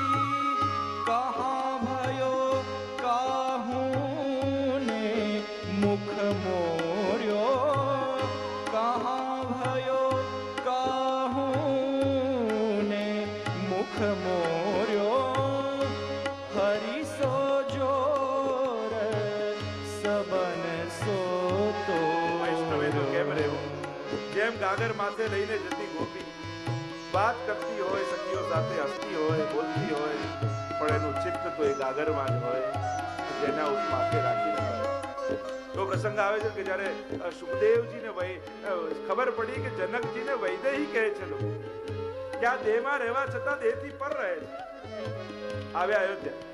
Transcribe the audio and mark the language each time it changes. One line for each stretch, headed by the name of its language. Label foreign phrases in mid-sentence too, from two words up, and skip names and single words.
Braj: कहाँ भयो काहू ने मुख मोर्यो कहाँ भयो काहू ने मुख मोर्यो हरि सो जोर सबन सो तो
Gujarati: કેમ રહેવું જેમ ગાગર માથે લઈને જતી ગોપી વાત કરતી હોય સખીઓ સાથે હસતી હોય બોલતી હોય પણ એનું ચિત્ત તો એ ગાગરમાં જ હોય જેના માથે રાખીને તો પ્રસંગ આવે છે કે જ્યારે સુખદેવજીને ખબર પડી કે જનકજીને વૈદેહી કહે છે લોકો કે આ દેહમાં રહેવા છતાં દેહથી પર રહે છે આવ્યા અયોધ્યા